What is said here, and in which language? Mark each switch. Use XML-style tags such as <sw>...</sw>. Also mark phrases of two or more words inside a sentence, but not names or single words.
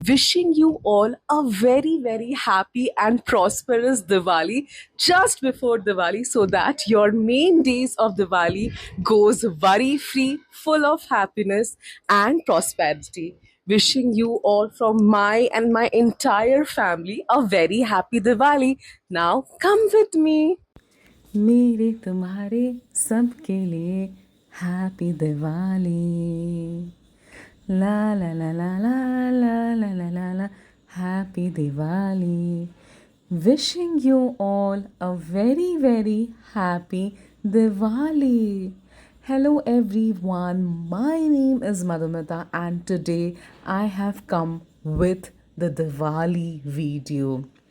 <en>Wishing you all a very, very happy and prosperous Diwali just before Diwali so that your main days of Diwali goes worry free, full of happiness and prosperity. Wishing you all from my and my entire family a very happy Diwali. Now come with me.</en> <hi>मेरे तुम्हारे सबके लिए</hi> <en>Happy Diwali ला ला ला ला</en> <hi>ला ला ला ला ला ला</hi> <en>Happy Diwali wishing you all a very very happy Diwali. Hello everyone, my name is Madhumita and today I have come with the Diwali video.</en>